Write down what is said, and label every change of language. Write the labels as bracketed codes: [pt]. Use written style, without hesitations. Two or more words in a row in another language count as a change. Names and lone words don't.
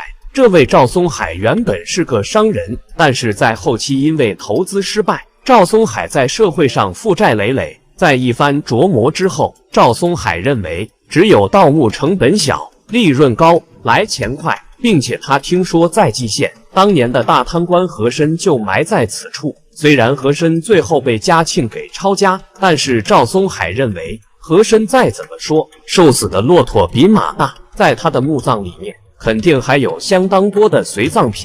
[zh] 這位趙松海原本是個商人，但是在後期因為投資失敗，趙松海在社會上負債累累。在一番琢磨之後，趙松海認為只有盜墓成本小、利潤高、來錢快，並且他聽說在蓟縣當年的大貪官和珅就埋在此處。雖然和珅最後被嘉慶給抄家，但是趙松海認為和珅再怎麼說，瘦死的駱駝比馬大，在他的墓葬裡面肯定還有相當多的隨葬品。